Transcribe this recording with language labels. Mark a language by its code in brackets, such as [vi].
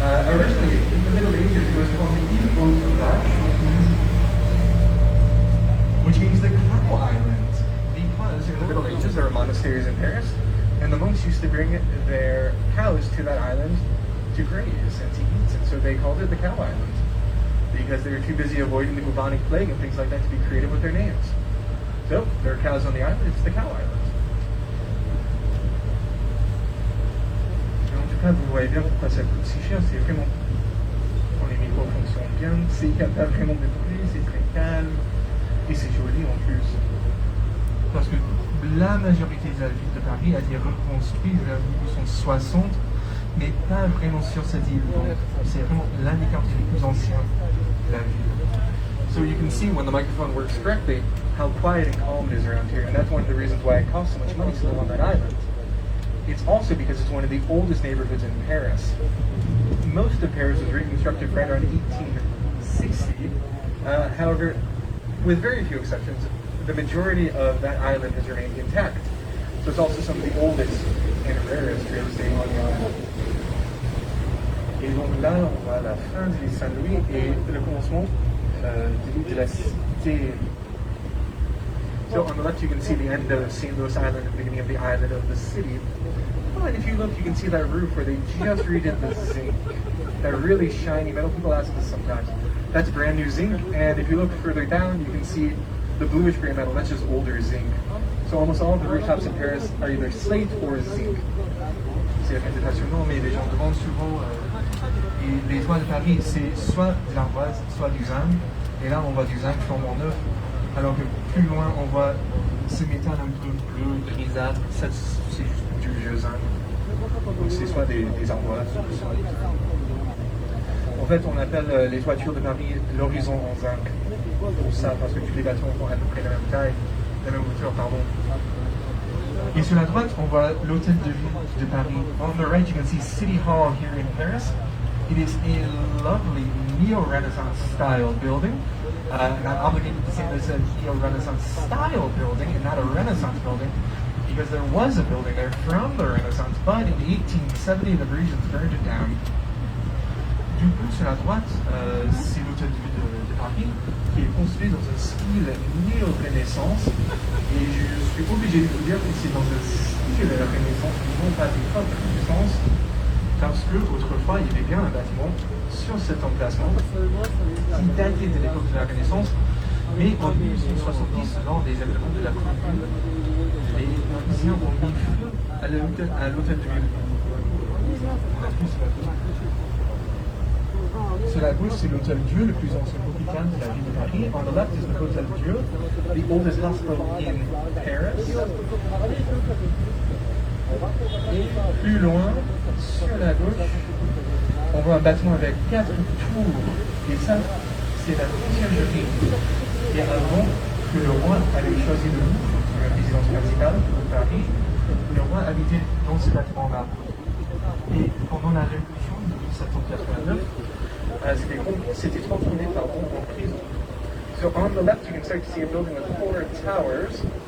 [en] Originally, in the Middle Ages, it was called the Île aux Vaches, which means the cow island, because in the Middle Ages there were monasteries in Paris, and the monks used to bring their cows to that island to graze and to eat, and so they called it the cow island, because they were too busy avoiding the bubonic plague and things like that to be creative with their names. So, there are cows on the island, it's the cow island. [fr] Vous voyez bien pourquoi ça coûte si cher, c'est vraiment quand les micros fonctionnent bien, il n'y a pas vraiment de bruit, c'est très calme et c'est joli en plus. Parce que la majorité de la ville de Paris a été reconstruite vers 1960, mais pas vraiment sur cette île. Donc, c'est vraiment l'un des quartiers les plus anciens de la ville. [en] So you can see when the microphone works correctly how quiet and calm it is around here, and that's one of the reasons why it costs so much money to live on that island. It's also because it's one of the oldest neighborhoods in Paris. Most of Paris was reconstructed right around 1860. However, with very few exceptions, the majority of that island has remained intact. So it's also some of the oldest and rarest real estate on the island. [fr] Et donc là, on voit la fin de l'île Saint-Louis et le commencement de la cité. [en] So on the left you can see the end of St. Louis Island and the beginning of the island of the city. But if you look, you can see that roof where they just redid the zinc. That really shiny metal. People ask this sometimes. That's brand new zinc. And if you look further down, you can see the bluish gray metal. That's just older zinc. So almost all of the rooftops in Paris are either slate or zinc. [fr] C'est impressionnant, mais les gens demandent souvent. Et les toits de Paris, c'est soit de l'ardoise, soit du zinc. Et là, on voit du zinc flambant neuf. Alors que plus loin, on voit ce métal un peu bleu, grisâtre. Ça, c'est juste du vieux zinc. Donc c'est soit des ardoises, soit des zinc. En fait, on appelle les toitures de Paris l'horizon en zinc. Pour ça, parce que tous les bâtiments font à peu près la même taille, la même hauteur, pardon. Et sur la droite, on voit l'hôtel de ville de Paris. [en] On the right, you can see City Hall here in Paris. It is a lovely neo-Renaissance style building. And I'm obligated to say this is a neo-Renaissance style building and not a Renaissance building, because there was a building there from the Renaissance, but in 1870 the Parisians burned it down. [fr] Du coup, sur la droite, c'est l'hôtel de ville de Paris, qui est construit dans un style néo-Renaissance. Et je suis obligé de vous dire que c'est dans un style Renaissance, non pas des fortes Renaissance, parce que autrefois il y avait bien un bâtiment sur cet emplacement qui datait de l'époque de la Renaissance, mais en 1870, lors des événements de la Commune, les Parisiens ont mis feu à l'hôtel de ville. On a plus sur la gauche, c'est l'hôtel Dieu, le plus ancien hôpital de la ville de Paris. [en] On the left is the Hotel Dieu, the oldest hospital in Paris. [fr] Et plus loin, sur la gauche, on voit un bâtiment avec 4 tours. Et ça, c'est la conciergerie. Et avant que le roi avait choisi le Louvre pour la résidence principale de Paris, le roi habitait dans ce bâtiment-là. Et pendant la Révolution de 1789, c'était transformé en prison. [en] So on the left, you can start to see a building with 4 towers.